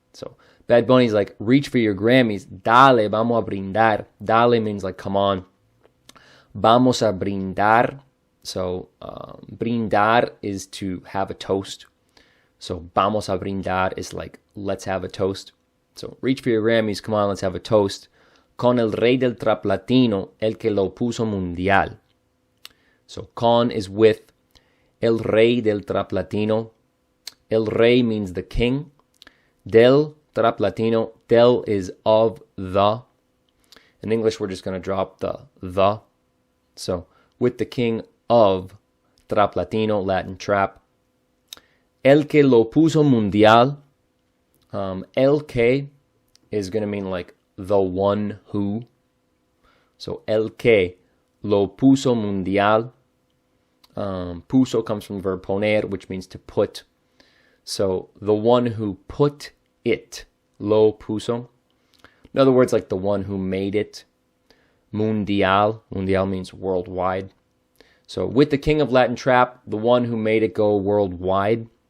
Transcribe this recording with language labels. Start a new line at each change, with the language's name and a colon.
English: So Bad Bunny's like, reach for your Grammys,
Spanish: dale, vamos a brindar.
English: Dale means like, come on.
Spanish: Vamos a brindar.
English: So brindar is to have a toast. So
Spanish: vamos a brindar
English: is like, let's have a toast. So reach for your Grammys, come on, let's have a toast.
Spanish: Con el rey del trap latino, el que lo puso mundial.
English: So con is with
Spanish: el rey del trap latino.
English: El rey means the king.
Spanish: Del trap latino,
English: del is of the. In English, we're just going to drop the. So with the king of trap latino, Latin trap.
Spanish: El que lo puso mundial.
English: El que is going to mean like the one who.
Spanish: So el que lo puso mundial.
English: Puso comes from the verb poner, which means to put. So the one who put it.
Spanish: Lo puso.
English: In other words, like the one who made it. Mundial. Mundial means worldwide. So with the king of Latin trap, the one who made it go worldwide.